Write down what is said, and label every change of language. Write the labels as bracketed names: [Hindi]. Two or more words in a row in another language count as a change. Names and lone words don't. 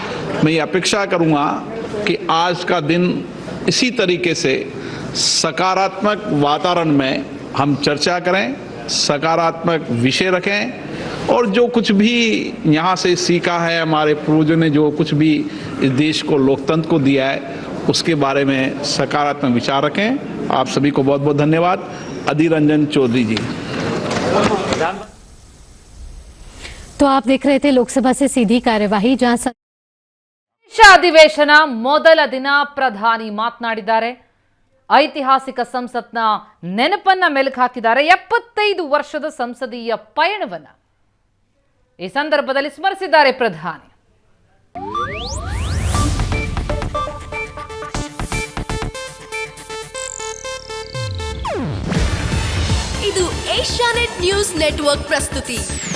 [Hindi] मैं ये अपेक्षा करूँगा कि आज का दिन इसी तरीके से सकारात्मक वातावरण में हम चर्चा करें, सकारात्मक विषय रखें और जो कुछ भी यहाँ से सीखा है, हमारे पूर्वजों ने जो कुछ भी इस देश को, लोकतंत्र को दिया है, उसके बारे में सकारात्मक विचार रखें। आप सभी को बहुत बहुत धन्यवाद। अधीर रंजन चौधरी जी। तो आप देख रहे थे लोकसभा से सीधी कार्यवाही, जहां [Kannada] ಅಧಿವೇಶನ ಮೊದಲ ದಿನ ಪ್ರಧಾನಿ ಮಾತನಾಡಿದ್ದಾರೆ. ಐತಿಹಾಸಿಕ ಸಂಸತ್ನ ನೆನಪನ್ನ ಮೆಲುಕು ಹಾಕಿದ್ದಾರೆ. 75 ವರ್ಷದ ಸಂಸದೀಯ ಪಯಣವನ್ನ ಈ ಸಂದರ್ಭದಲ್ಲಿ ಸ್ಮರಿಸಿದ್ದಾರೆ ಪ್ರಧಾನಿ. ಇದು ಏಷ್ಯಾನೆಟ್ ನ್ಯೂಸ್ ನೆಟ್ವರ್ಕ್ ಪ್ರಸ್ತುತಿ.